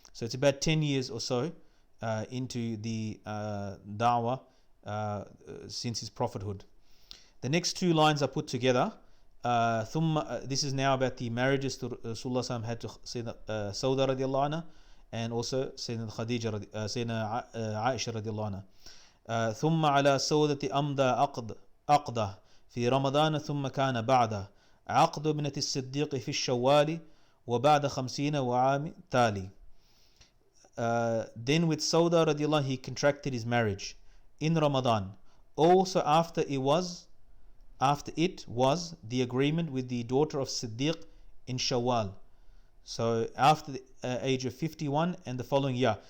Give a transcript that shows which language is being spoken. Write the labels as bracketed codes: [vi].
[en] So it's about 10 years or so into the da'wah since his prophethood. The next two lines are put together. This is now about the marriages to Rasulullah SAW had to Sayyidina Sauda radiallahu anha, and also Sayyidina Khadija, Sayyidina Aisha radiallahu anha. [ar] ثم على سودة أمضى عقده في رمضان ثم كان بعده عقد ابنة الصديق في الشوال وبعد 50 وعام تالي. [en] Then with Sauda radiallahu, he contracted his marriage in Ramadan. Also after it was the agreement with the daughter of Siddiq in Shawwal. So after the age of 51 and the following year.